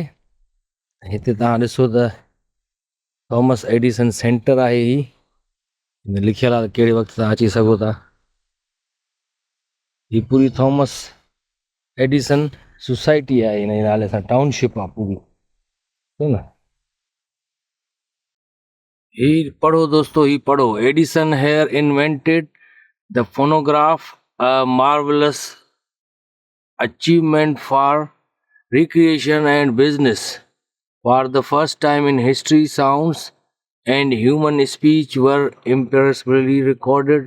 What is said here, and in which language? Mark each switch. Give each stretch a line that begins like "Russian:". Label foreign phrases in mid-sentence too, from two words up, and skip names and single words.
Sindhi: हिते तव्हां ॾिसो त थॉमस एडिसन सेंटर आहे ही लिखियलु आहे कहिड़े वक़्तु तव्हां अची सघो था। ही पूरी थॉमस एडिसन सोसाइटी आहे हिन नाले सां टाउनशिप आहे पूरी न। ही पढ़ो दोस्तों ही पढ़ो
English: Edison here invented the phonograph a marvelous achievement for recreation and business. For the first time in history, sounds and human speech were imperceptibly recorded.